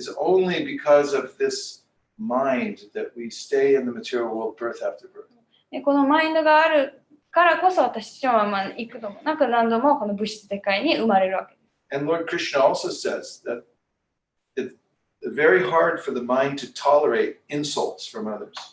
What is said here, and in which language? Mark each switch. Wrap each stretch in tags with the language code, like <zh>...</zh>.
<en>It's only because of this mind that we stay in the material world birth after birth.</en> <ja>で、このマインドがあるからこそ私たちは幾度もなく何度もこの物質世界に生まれるわけです。</ja> <en>And Lord Krishna also says that it's very hard for the mind to tolerate insults from others.</en>